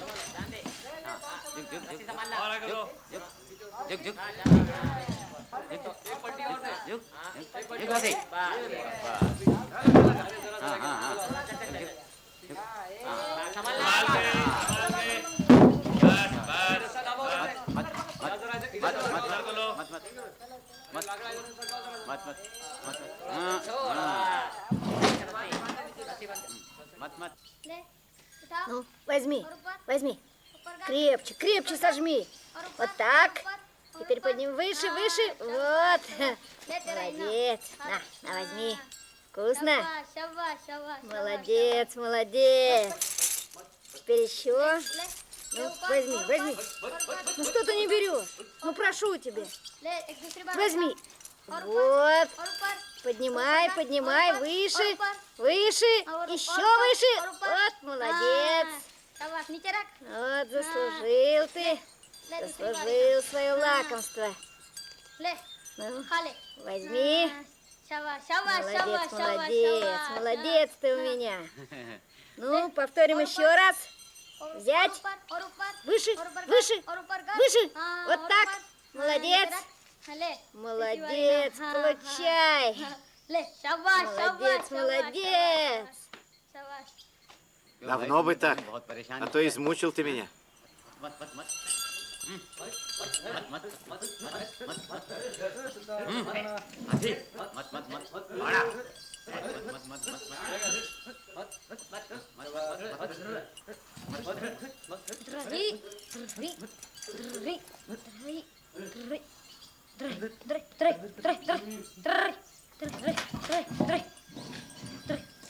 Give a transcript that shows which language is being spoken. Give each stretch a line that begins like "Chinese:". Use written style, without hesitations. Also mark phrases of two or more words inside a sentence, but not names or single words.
Hindi: और आगे खोलो संभाल के बस बस उधर खोलो ले उठा
Russian: Ну, возьми,
Hindi: और ऊपर
Russian: возьми.
Hindi: ऊपर कर
Russian: Крепче, крепче сожми.
Hindi: और ऊपर
Russian: Вот так.
Hindi: ऊपर, और
Russian: Теперь
Hindi: ऊपर।
Russian: подними выше,
Hindi: हाँ,
Russian: выше. Вот.
Hindi: ले तेरा इतना।
Russian: Молодец. На, возьми. Вкусно?
Hindi: शाबाश शाबाश शाबाश
Russian: Молодец, молодец. Теперь еще.
Hindi: ले
Russian: Ну, возьми, возьми. Ну что ты не берешь? Ну прошу тебя.
Hindi: ले एक दूसरी बार
Russian: Возьми.
Hindi: और ऊपर,
Russian: Вот.
Hindi: और ऊपर
Russian: Поднимай,
Hindi: ऊपर,
Russian: поднимай,
Hindi: और ऊपर,
Russian: выше,
Hindi: और ऊपर,
Russian: выше,
Hindi: और
Russian: еще
Hindi: ऊपर,
Russian: выше.
Hindi: और ऊपर।
Russian: Вот, молодец.
Hindi: हाँ, शाबाश नीचे रख
Russian: Вот, заслужил ты.
Hindi: ले दूसरी बार
Russian: Заслужил свое лакомство.
Hindi: ले
Russian: Ну,
Hindi: खा ले
Russian: возьми.
Hindi: हाँ, शाबाश शाबाश
Russian: Молодец,
Hindi: शाबाश शाबाश
Russian: молодец,
Hindi: शाबाश।
Russian: молодец ты у меня. Ну, повторим еще раз.
Hindi: और
Russian: взять.
Hindi: ऊपर, और ऊपर
Russian: Выше,
Hindi: और ऊपर कर,
Russian: выше,
Hindi: और ऊपर कर।
Russian: выше.
Hindi: हाँ,
Russian: Вот
Hindi: और
Russian: так.
Hindi: ऊपर। हाँ,
Russian: Молодец.
Hindi: नीचे रख। हाँ, ले
Russian: Молодец,
Hindi: हाँ,
Russian: получай.
Hindi: हाँ, ले शाबाश
Russian: Молодец,
Hindi: शाबाश
Russian: молодец.
Hindi: शाबाश
Russian: Давно бы так. А то измучил ты меня. дры дры дры дры дры дры дры дры дры дры дры дры дры дры дры